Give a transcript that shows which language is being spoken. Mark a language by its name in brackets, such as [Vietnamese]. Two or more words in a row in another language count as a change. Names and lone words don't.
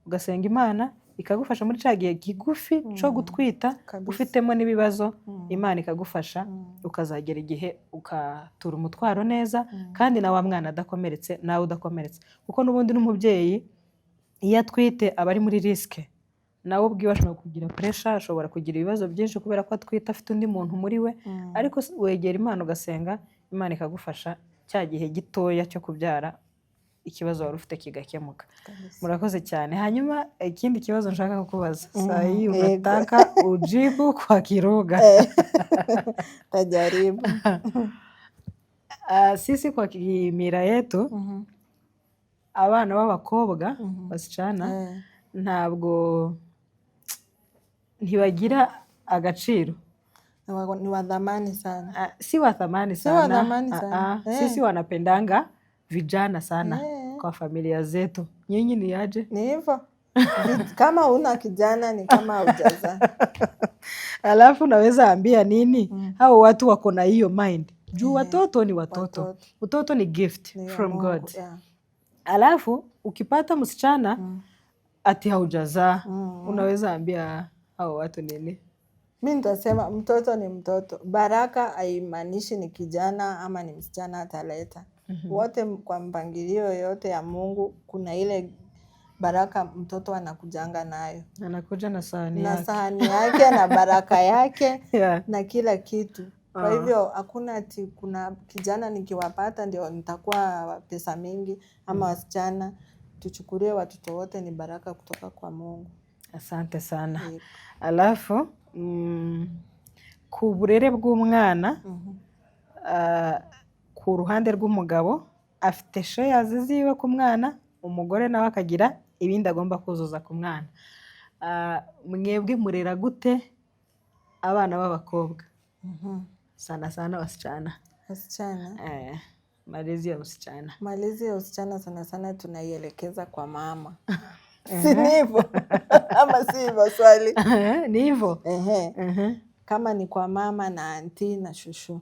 [Kinyarwanda] Ugasenga Imana ikagufasha muri cya gihe kigufi cyo gutwita ufitemo n'ibibazo, Imana ikagufasha ukazagera igihe ukatura umutwaro neza, kandi na wa mwana adakomeretse nawe udakomeretse, kuko n'ubundi n'umubyeyi iyo atwite aba ari muri risike, nawe ubwiwe ashobora kugira pressure, ashobora kugira ibibazo byinshi kubera ko atwite afite undi muntu muri we, ariko wegera Imana ugasenga, Imana ikagufasha cya gihe gitoya cyo kubyara ikibazo wari ufite kigakemuka. Murakoze cyane. Hanyuma ikindi kibazo nshaka kukubaza, [Swahili] sahi unataka ujibu kwa Kiruga. Tajaribu. Sisi kwa kimila yetu [Kinyarwanda] abana b'abakobwa basichana ntabwo ntibagira agaciro, [Swahili] Ni wa thamani sana. Si wa thamani sana. Sisi wanapendanga vijana sana kwa familia zetu. Nyinyi ni aje? Ni hivyo. Kama una kijana ni kama hujaza. Alafu naweza ambia nini hao watu wako na hiyo mind juu watoto ni watoto. Utoto ni [English] gift from God. [Swahili] Alafu ukipata msichana ati haujazaa, unaweza ambia hao watu nini? Mimi nitasema mtoto ni mtoto. Baraka haimaanishi ni kijana ama ni msichana ataleta. Wote kwa mpangilio yote ya Mungu kuna ile baraka mtoto anakujanga nayo. Anakuja na sahani na yake. sahani yake na baraka yake Yeah. na kila kitu. Kwa hivyo hakuna ati kuna kijana nikiwapata ndio nitakuwa pesa mingi ama wasichana. Tuchukulie watoto wote ni baraka kutoka kwa Mungu. Asante sana. [Kinyarwanda] Alafu ku burere bw'umwana ku ruhande rw'umugabo afite shares ziwe ku mwana, umugore nawe akagira ibindi agomba kuzuza ku mwana. Mwebwe murera gute abana b'abakobwa? [Swahili] Sana sana wasichana. Wasichana. Malezi ya wasichana. Malezi ya wasichana sana sana tunaielekeza kwa mama. Si ni hivyo? Ama si hivyo swali? Ni hivyo. Kama ni kwa mama na auntie na shushu.